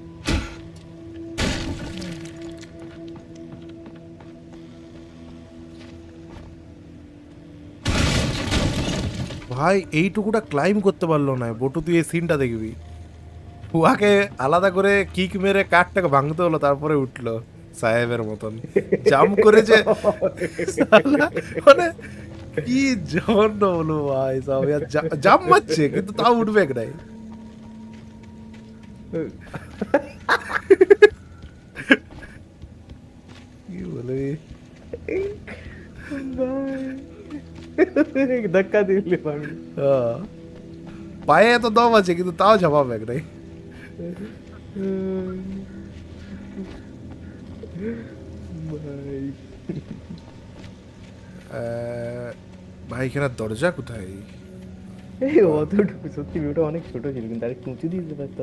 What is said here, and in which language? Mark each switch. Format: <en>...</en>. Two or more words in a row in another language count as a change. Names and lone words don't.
<bn>ভাই এইটুকুটা ক্লাইম করতে পারলো না বটু তুই এই সিনটা দেখবি উহাকে আলাদা করে কিক মেরে কাঠটাকে ভাঙতে হলো তারপরে উঠলো সাহেবের মতন জাম্প করেছে মানে কি জঘন্য বলবো ভাই সব জাম্প মারছে কিন্তু তাও উঠবে নাই কি বলবি ধাক্কা দিলে ভাই পায়ে তো দম আছে কিন্তু তাও ঝাপাবে নাই ভাই এখানে দরজা কোথায় এই অতটুকু সত্যি ভিউটা অনেক ছোট ছিল কিন্তু আরেকটু উঁচু দিয়ে দিতে পারতো</bn>